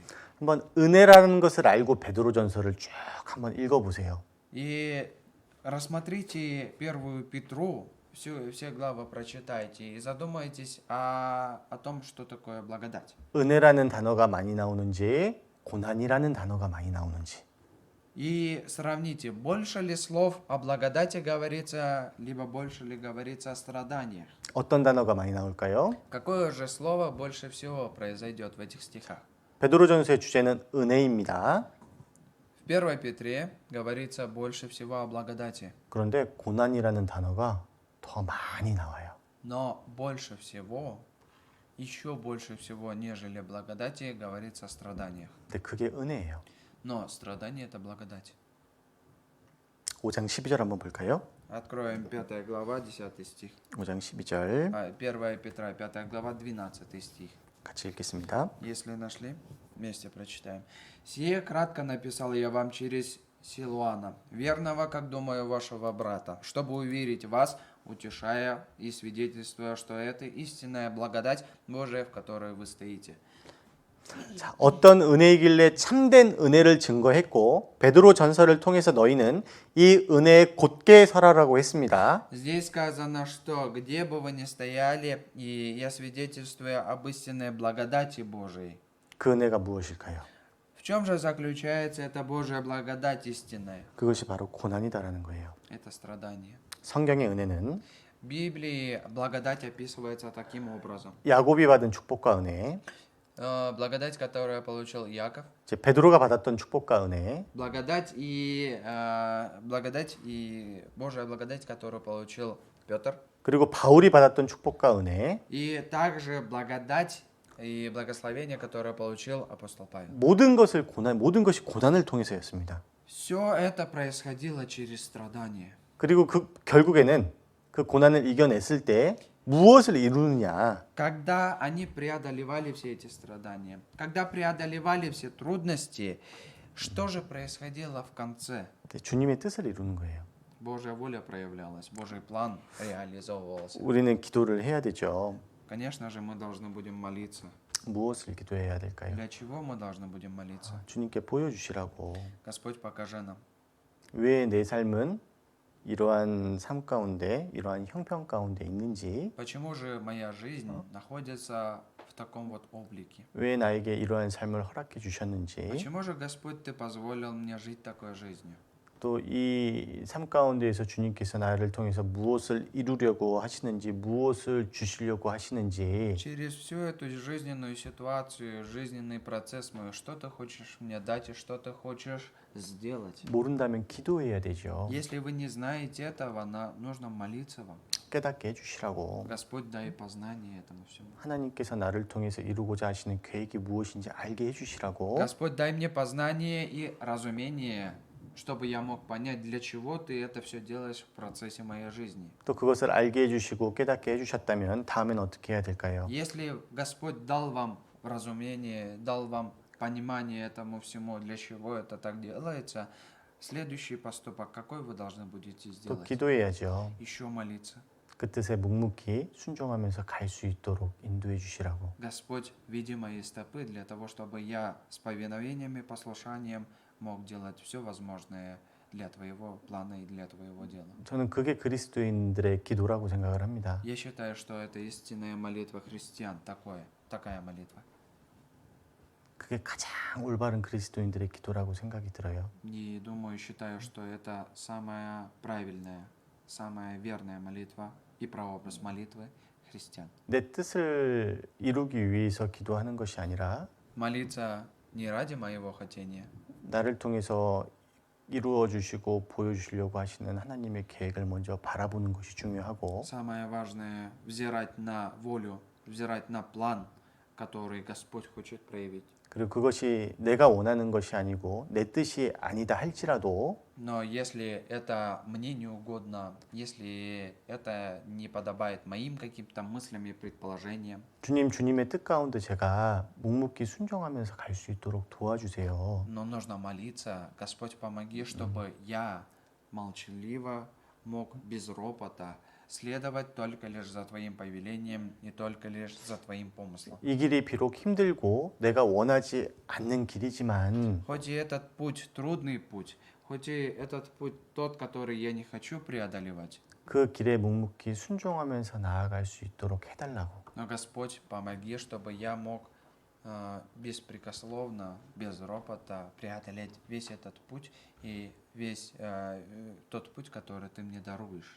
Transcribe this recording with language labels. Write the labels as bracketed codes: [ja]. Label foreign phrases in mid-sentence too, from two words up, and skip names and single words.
[ko] 한번 은혜라는 것을 알고 베드로 전서를 쭉 한번 읽어보세요. [ru] И рассмотрите 1 Петру, все главы прочитайте и задумайтесь о том, что такое благодать. [ko] 은혜라는 단어가 많이 나오는지 고난이라는 단어가 많이 나오는지. [ru] И сравните, больше ли слов о благодати говорится, либо больше ли говорится о страданиях. [ko] 어떤 단어가 많이 나올까요? [ru] Какое же слово больше всего произойдет в этих стихах? [ko] 베드로전서의 주제는 은혜입니다. [ru] В 1 Петре говорится больше всего о благодати. [ko] 그런데 고난이라는 단어가 더 많이 나와요. [ru] Но больше всего, еще больше всего, нежели благодати, говорится о страданиях. [ko] 근데 그게 은혜예요. [ru] Но страдание – это благодать. [ko] 5장 12절 한번 볼까요? [ru] Откроем 5 глава, 10 стих. [ko] 5장 12절 [ru] 1 Петра, 5 глава, 12 стих. [ko] 같이 읽겠습니다. [ru] Если нашли, вместе прочитаем. «Сие кратко написал я вам через Силуана, верного, как думаю, вашего брата, чтобы уверить вас, утешая и свидетельствуя, что это истинная благодать Божия, в которой вы стоите». [ko] 자, 어떤 은혜이길래 참된 은혜를 증거했고 베드로 전서를 통해서 너희는 이 은혜에 곧게 서라라고 했습니다. [ru] Здесь сказано, что где бы вы ни стояли, и я свидетельствую об истинной благодати Божией. [ko] 그 은혜가 무엇일까요? [ru] В чем же заключается эта Божья благодать истинная? [ko] 그것이 바로 고난이다라는 거예요. [ru] Это страдание. [ko] 성경의 은혜는 [ru] В Библии благодать описывается таким образом. [ko] 야곱이 받은 축복과 은혜, [ru] Благодать, которую получил Яков, [ko] 이제 베드로가 받았던 축복과 은혜, [ru] благодать и Божья благодать, которую получил Петр, [ko] 그리고 바울이 받았던 축복과 은혜, [ru] и также благодать и благословение, которое получил апостол Павел. [ko] 모든 것이 고난을 통해서였습니다. [ru] Все это происходило через страдания. [ko] 그리고 결국에는 그 고난을 이겨냈을 때 무엇을 이루느냐? [ru] Когда они преодолевали все эти страдания, когда преодолевали все трудности, что же происходило в конце? [ko] 주님의 뜻을 이루는 거예요. [ru] Божья воля проявлялась, Божий план реализовывался. [ko] 우리는 기도를 해야 되죠. [ru] Конечно же, мы должны будем молиться. [ko] 무엇을 기도해야 될까요? [ru] Для чего мы должны будем молиться? [ko] 주님께 보여주시라고. [ru] Господь, покажи нам, [ko] 왜 내 삶은 이러한 삶 가운데, 이러한 형편 가운데 있는지, [ru] почему же моя жизнь находится в таком вот облике? [ko] 왜 나에게 이러한 삶을 허락해 주셨는지, [ru] Почему же, Господь, Ты позволил мне жить такой жизнью? [ko] 또 이 삶 가운데에서 주님께서 나를 통해서 무엇을 이루려고 하시는지, 무엇을 주시려고 하시는지, [ru] Через всю эту жизненную ситуацию, жизненный процесс мой, что Ты хочешь мне дать и что Ты хочешь сделать? [ko] 모른다면 기도해야 되죠. [ru] Если вы не знаете этого, нужно молиться вам. [ko] 깨닫게 해주시라고. [ru] Господь, дай познание этому всему. [ko] 하나님께서 나를 통해서 이루고자 하시는 계획이 무엇인지 알게 해주시라고. [ru] Господь, дай мне познание и разумение, чтобы я мог понять, для чего Ты это все делаешь в процессе моей жизни. [ko] 또 그것을 알게 해주시고 깨닫게 해주셨다면 다음엔 어떻게 해야 될까요? [ru] Если Господь дал вам разумение, дал вам понимание этому всему, для чего это так делается, следующий поступок, какой вы должны будете [ko] 또 [ru] сделать? [ko] 기도해야죠. [ru] Еще молиться. [ko] 그 뜻에 묵묵히 순종하면서 갈 수 있도록 인도해 주시라고. [ru] Господь, веди мои стопы для того, чтобы я с повиновением и послушанием мог делать все возможное для Твоего плана и для Твоего дела. [ko] 저는 그게 그리스도인들의 기도라고 생각을 합니다. [ru] Я считаю, что это истинная молитва христиан, такая молитва. [ko] 그게 가장 올바른 그리스도인들의 기도라고 생각이 들어요. [ru] И думаю, считаю, что это самая правильная, самая верная молитва и прообраз молитвы христиан. [ko] 내 뜻을 이루기 위해서 기도하는 것이 아니라 [ru] Молиться не ради моего хотения, [ko] 나를 통해서 이루어 주시고 보여 주시려고 하시는 하나님의 계획을 먼저 바라보는 것이 중요하고 [ru] самое важное взирать на волю, взирать на план, который Господь хочет проявить. [ko] 그리고 그것이 내가 원하는 것이 아니고 내 뜻이 아니다 할지라도 [ru] Но если это мне не угодно, если это не подобает моим каким-то мыслям и предположениям, [ko] 주님의 뜻 가운데 제가 묵묵히 순종하면서 갈 수 있도록 도와주세요. [ru] но нужно молиться, Господь, помоги, чтобы я молчаливо мог без ропота следовать только лишь за Твоим повелением и только лишь за Твоим помыслом. [ko] 이 길이 비록 힘들고 내가 원하지 않는 길이지만 [ru] Хоть и этот путь трудный путь, хоть и этот путь тот, который я не хочу преодолевать, [ko] 그 길에 묵묵히 순종하면서 나아갈 수 있도록 해달라고. [ru] но Господь, помоги, чтобы я мог беспрекословно, без ропота преодолеть весь этот путь и весь тот путь, который ты мне даруешь.